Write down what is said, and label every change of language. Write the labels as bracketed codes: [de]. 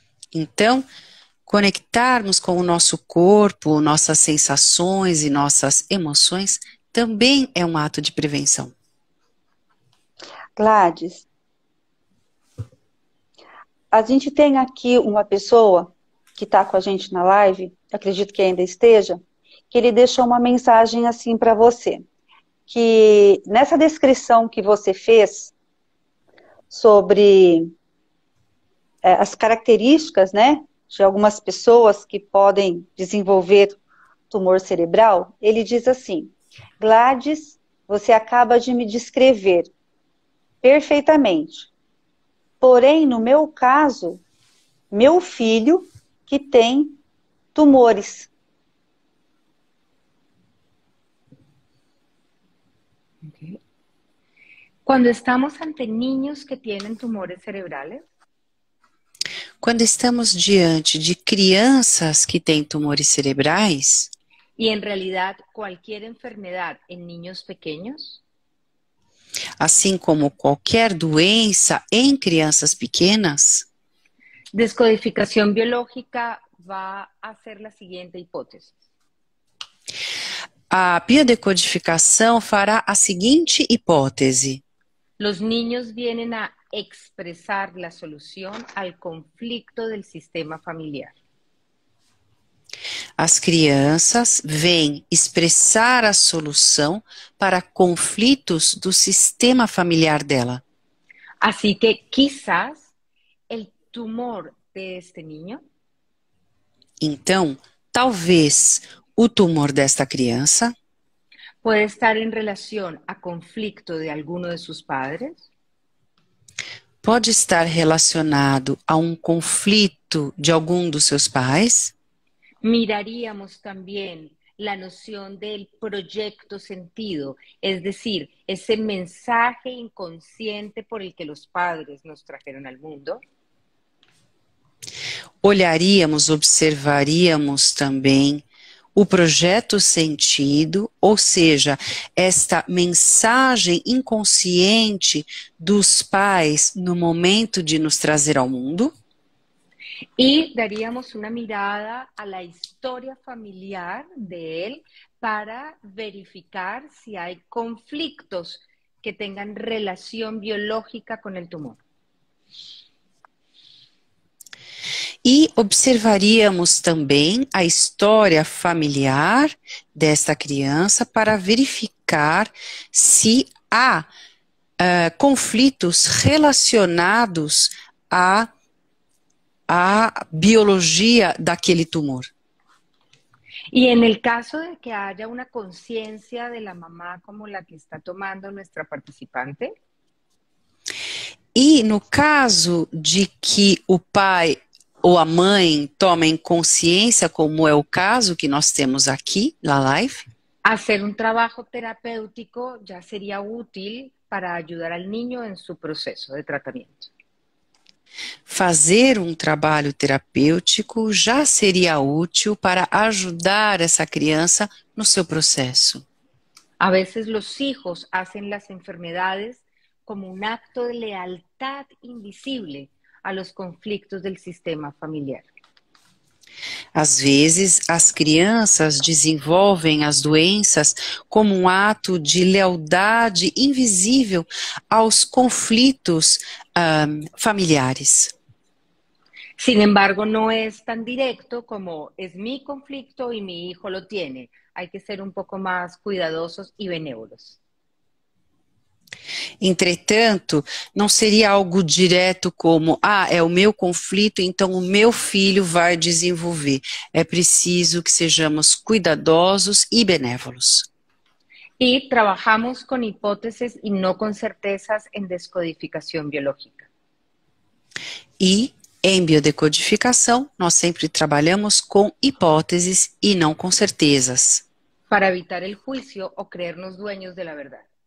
[pt] Então, conectarmos com o nosso corpo, nossas sensações e nossas emoções também é um ato de prevenção. Gladys, a gente tem aqui uma pessoa que está com a gente na live, acredito que ainda esteja, que ele deixou uma mensagem assim para você, que nessa descrição que você fez sobre as características, né, de algumas pessoas que podem desenvolver tumor cerebral, ele diz assim: Gladys, você acaba de me descrever perfeitamente. Porém, no meu caso, meu filho que tem tumores. Okay. [es] Cuando estamos ante niños que tienen tumores cerebrales, [pt] quando estamos diante de crianças que têm tumores cerebrais, [es] y en realidad cualquier enfermedad en niños pequeños, [pt] assim como qualquer doença em crianças pequenas, [es] descodificación biológica va a ser la siguiente hipótesis. [pt] a biodecodificação fará a seguinte hipótese: [es] los niños vienen a expresar la solución al conflicto del sistema familiar. [pt] As crianças vêm expressar a solução para conflitos do sistema familiar dela. [es] Así que quizás el tumor de este niño [pt] Então, talvez o tumor desta criança [es] puede estar en relación a conflicto de alguno de sus padres, [pt] pode estar relacionado a um conflito de algum dos seus pais. [es] miraríamos también la noción del proyecto sentido, es decir, ese mensaje inconsciente por el que los padres nos trajeron al mundo. [pt] Olharíamos, observaríamos também o projeto sentido, ou seja, esta mensagem inconsciente dos pais no momento de nos trazer ao mundo. [es] Y daríamos una mirada a la historia familiar de él para verificar si hay conflictos que tengan relación biológica con el tumor. [pt] E observaríamos também a história familiar desta criança para verificar se há conflitos relacionados à biologia daquele tumor. [es] Y en el caso de que haya una conciencia de la mamá como la que está tomando nuestra participante. [pt] E no caso de que o pai ou a mãe tomem consciência, como é o caso que nós temos aqui na live, [es] hacer un trabajo terapéutico ya sería útil para ayudar al niño en su proceso de tratamiento. [pt] Fazer um trabalho terapêutico já seria útil para ajudar essa criança no seu processo. [es] A veces los hijos hacen las enfermedades como un acto de lealtad invisible a los conflictos del sistema familiar. [pt] Às vezes, as crianças desenvolvem as doenças como um ato de lealdade invisível aos conflitos familiares. [es] Sin embargo, no es tan directo como es mi conflicto y mi hijo lo tiene. Hay que ser un poco más cuidadosos y benévolos. [pt] Entretanto, não seria algo direto como, é o meu conflito, então o meu filho vai desenvolver. É preciso que sejamos cuidadosos e benévolos. [es] Y trabajamos con hipótesis y no con certezas en descodificación biológica. [pt] E em biodecodificação, nós sempre trabalhamos com hipóteses e não com certezas. [es] Para evitar el juicio o creernos dueños de la verdad.